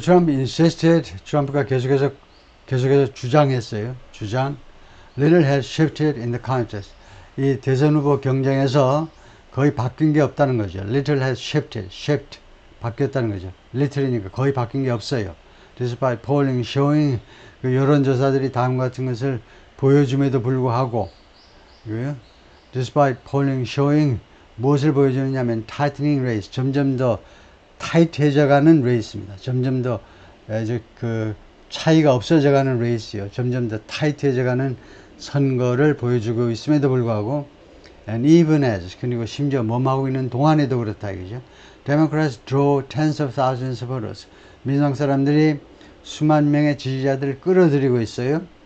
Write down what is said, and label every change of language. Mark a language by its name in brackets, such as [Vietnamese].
[English] Trump insisted, [Korean] 트럼프가 계속해서 주장했어요. [English] Little has shifted in the contest. [Korean] 이 대선 후보 경쟁에서 거의 바뀐 게 없다는 거죠. [English] Little has shift, [Korean] 바뀌었다는 거죠. little이니까 거의 바뀐 게 없어요. [English] Despite polling showing, [Korean] 그 여론조사들이 다음 같은 것을 보여줌에도 불구하고, [English] despite polling showing, [Korean] 무엇을 보여주느냐면 [English] tightening race, [Korean] 점점 더 타이트해져가는 레이스입니다. 점점 더 그 차이가 없어져가는 레이스요. 점점 더 타이트해져가는 선거를 보여주고 있음에도 불구하고, [English] and even as, [Korean] 그리고 심지어 몸하고 있는 동안에도 그렇다 이거죠. [English] Democrats draw tens of thousands of voters. [Korean] 민주당 사람들이 수만 명의 지지자들을 끌어들이고 있어요.